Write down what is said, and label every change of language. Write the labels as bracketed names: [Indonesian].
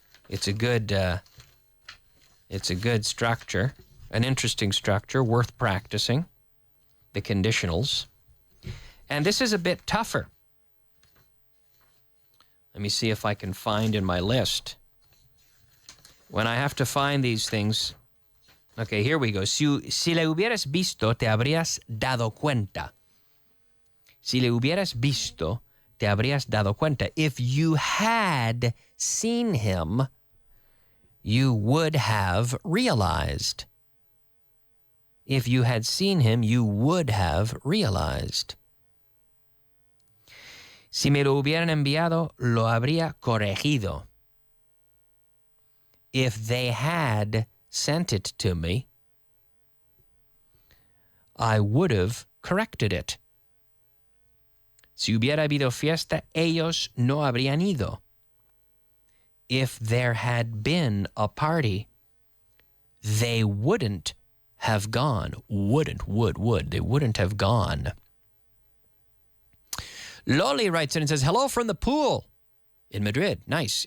[English] It's a good structure, an interesting structure, worth practicing, the conditionals. And this is a bit tougher. Let me see if I can find in my list. When I have to find these things. Okay, here we go. [Spanish] Si le hubieras visto, te habrías dado cuenta. Si le hubieras visto, te habrías dado cuenta. [English] If you had seen him, you would have realized. If you had seen him, you would have realized. [Spanish] Si me lo hubieran enviado, lo habría corregido. [English] If they had sent it to me, I would have corrected it. [Spanish] Si hubiera habido fiesta, ellos no habrían ido. [English] If there had been a party, they wouldn't have gone. Would. They wouldn't have gone. Loli writes in and says, hello from the pool in Madrid. Nice.